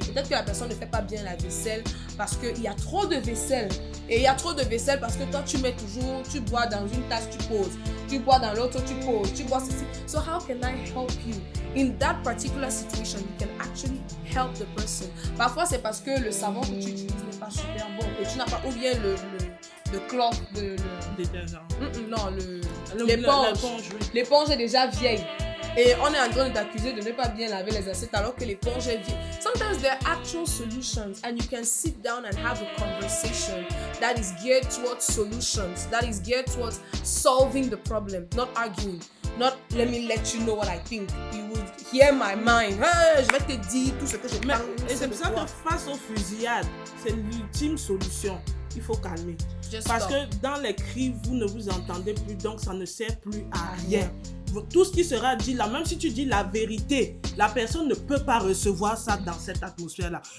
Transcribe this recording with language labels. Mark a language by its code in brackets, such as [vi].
[fr] Peut-être que la personne ne fait pas bien la vaisselle parce qu'il y a trop de vaisselle. Et il y a trop de vaisselle parce que toi tu mets toujours, tu bois dans une tasse, tu poses, tu bois dans l'autre, tu poses, tu bois ceci. [en] So how can I help you? In that particular situation, you can actually help the person. [fr] Parfois c'est parce que le savon que tu utilises n'est pas super bon et tu n'as pas, ou bien le cloth de Détergent. non, L'éponge. L'éponge est déjà vieille. Et on est en train de t'accuser de ne pas bien laver les assiettes alors que l'éponge est vieille. [en] Sometimes there are actual solutions and you can sit down and have a conversation that is geared towards solutions, that is geared towards solving the problem, not arguing. Not let me let you know what I think. You would hear my mind. [fr] Hey, je vais te dire tout ce que je pense. Et c'est pour ça que face aux fusillades, c'est l'ultime solution. Il faut calmer. Parce que dans les cris, vous ne vous entendez plus, donc ça ne sert plus à rien. Tout ce qui sera dit là, même si tu dis la vérité, la personne ne peut pas recevoir ça dans cette atmosphère-là.